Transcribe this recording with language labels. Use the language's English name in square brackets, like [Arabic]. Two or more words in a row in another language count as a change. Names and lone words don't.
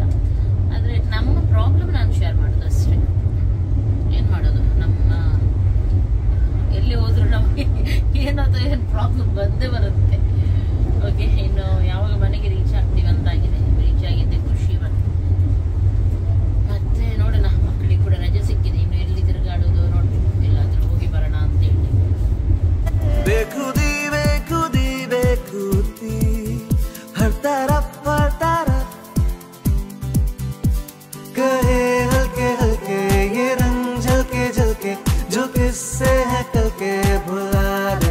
[Kannada] ಆದ್ರೆ ನಮ್ಮ ಪ್ರಾಬ್ಲಮ್ ನಾನು ಶೇರ್ ಮಾಡೋದು ಅಷ್ಟೇ. ಏನ್ ಮಾಡೋದು, ನಮ್ಮ ಎಲ್ಲಿ ಹೋದ್ರು ನಮ್ಗೆ ಏನಾದ್ರು ಏನ್ ಪ್ರಾಬ್ಲಮ್ ಬಂದೇ ಬರುತ್ತೆ. ಓಕೆ, ಇನ್ನು ಯಾವಾಗ ಮನೆಗೆ ರೀಚ್ ಆಗ್ತೀವಿ ಅಂತಾಗಿದೆ. ರೀಚ್ ಆಗಿದ್ದೆ ಖುಷಿ ಬಂತು. ಮತ್ತೆ ನೋಡೋಣ, ಮಕ್ಕಳಿಗೆ ಕೂಡ ರಜೆ ಸಿಕ್ಕಿದೆ. ಇನ್ನು ಎಲ್ಲಿ ತಿರುಗಾಡೋದು ನೋಡ್ಬೇಕು, ಎಲ್ಲಾದ್ರೂ ಹೋಗಿ ಬರೋಣ ಅಂತ ಹೇಳಿ. [Hindi] हर तरफ कहे हल्के हल्के ये रंग झलके झलके, जो किससे है कल के भुला दे।